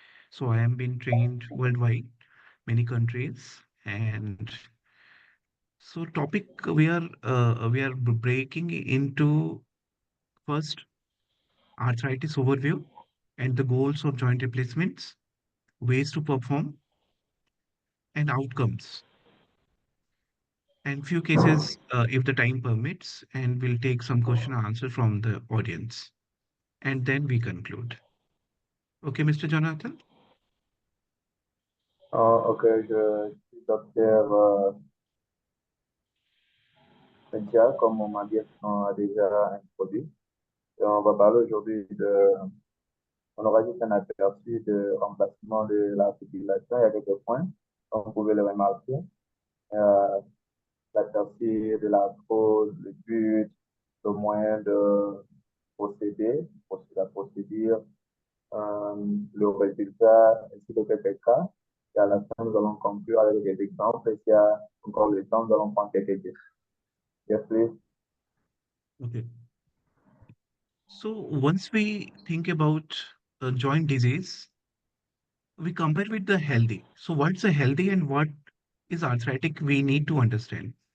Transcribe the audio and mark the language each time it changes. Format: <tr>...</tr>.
<en>So I am being trained worldwide, many countries, and so topic we are breaking into first arthritis overview and the goals of joint replacements, ways to perform, and outcomes, and few cases if the time permits, and we'll take some question and answer from the audience, and then we conclude. Okay, Mr. Jonathan?</en> <fr>Ok, je suis docteur Jha, comme on m'a dit, on a déjà introduit. Et on va parler aujourd'hui on aura juste un aperçu de remplacement de l'articulation. Il y a quelques points, comme vous pouvez le remarquer. Euh, L'aperçu de la cause, le but, le moyen de procéder, la procédure, le résultat, ainsi que quelques cas. Et à la fin, nous allons conclure avec des exemples. Et s'il y a encore le temps, nous allons prendre quelques questions.</fr> <en>Yes, please. Okay. So once we think about joint disease, we compare with the healthy. So what's a healthy and what is arthritic? We need to understand.</en>